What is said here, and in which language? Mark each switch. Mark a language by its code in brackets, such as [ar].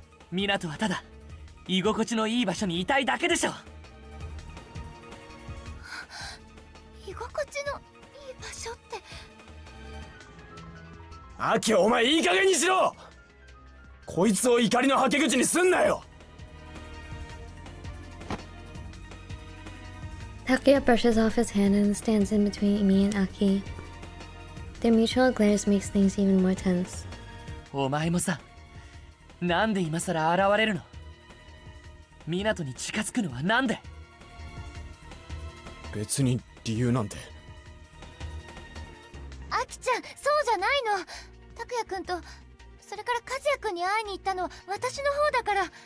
[ja] ミナトはただ居心地のいい場所にいたいだけでしょ。居心地のいい場所って。アキ、お前いい加減にしろ。こいつを怒りのはけ口にすんなよ。 [en] Takuya brushes off his hand and stands in between me and Aki. Their mutual glares makes things even more tense. [ja] お前もさ、なんで今さら現れるの？ミナトに近づくのはなんで？別に理由なんて。アキちゃん、そうじゃないの。拓也くんと、それから和也くんに会いに行ったのは私の方だから。